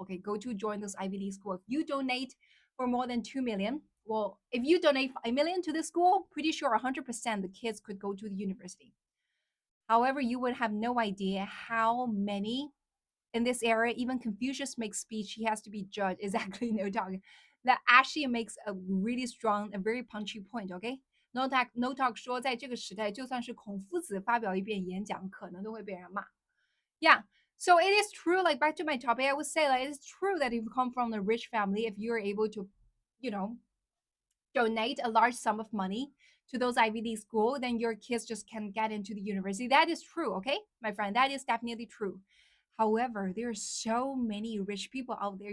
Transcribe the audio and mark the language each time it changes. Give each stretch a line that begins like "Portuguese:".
English: Okay, go to join this Ivy League school. If you donate for more than 2 million, well, if you donate 5 million to the school, pretty sure 100% the kids could go to the university. However, you would have no idea how many in this era, even Confucius makes speech, he has to be judged. Exactly, no talk. That actually makes a really strong, a very punchy point.
Chinese: Okay, no talk 说，在这个时代，就算是孔夫子发表一遍演讲，可能都会被人骂。
English: Yeah. So it is true, like back to my topic, I would say like it's true that if you come from a rich family, if you're able to, you know, donate a large sum of money to those Ivy League school, then your kids just can get into the university. That is true, okay, my friend. That is definitely true. However, there are so many rich people out there.